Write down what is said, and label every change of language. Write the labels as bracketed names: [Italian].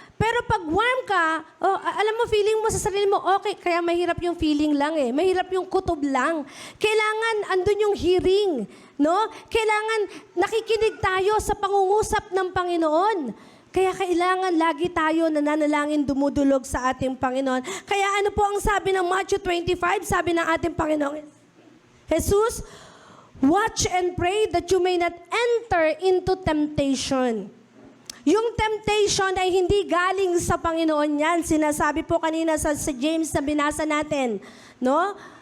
[Filipino] Pero pag warm ka, alam mo, feeling mo sa sarili mo, okay, kaya mahirap yung feeling lang eh. Mahirap yung kutob lang. Kailangan, andun yung hearing. No? Kailangan, nakikinig tayo sa pangungusap ng Panginoon. Kaya kailangan lagi tayo nananalangin dumudulog sa ating Panginoon. Kaya ano po ang sabi ng Matthew 25? Sabi ng ating Panginoon, [English] Jesus, watch and pray that you may not enter into temptation. [Filipino] Yung temptation ay hindi galing sa Panginoon yan. Sinasabi po kanina sa James na binasa natin. No?